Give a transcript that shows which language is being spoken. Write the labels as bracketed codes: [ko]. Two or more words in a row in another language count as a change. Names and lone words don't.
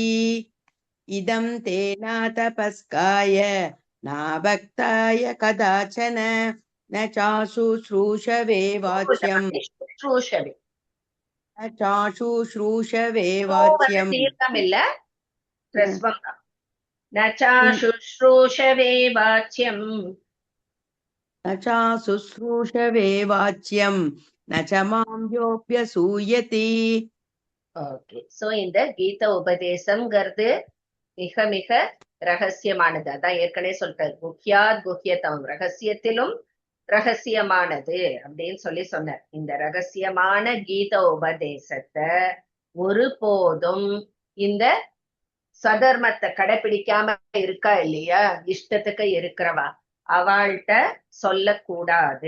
[sa] इदं तेना तपस्काय नाभक्ताय कदाचन न चाशु श्रूषवे वाच्यम् ஸ்ரூஷவே. न चाशु श्रूषवे வந்து வாச்யம். [ta] தீர்க்கம் இல்ல, பிரஸ்வம் தான். [sa] न चाशुश्रूषवे वाच्यम् न चाशुश्रूषवे वाच्यं न च मां योऽभ्यसूयति. [ta] ஓகே. சோ இந்த கீத உபதேசம்ங்கிறது மிக மிக ரகசியமானது. அதான் ஏற்கனவே சொல்லிட்டார், [sa] गुह्यात् गुह्यतम, [ta] ரகசியத்திலும் ரகசியமானது அப்படின்னு சொன்னார். இந்த ரகசியமான கீத உபதேசத்தை ஒருபோதும் இந்த சதர்மத்தை கடைபிடிக்காம இருக்கா இல்லையா, இஷ்டத்துக்கு இருக்கிறவா, அவள்கிட்ட சொல்லக்கூடாது.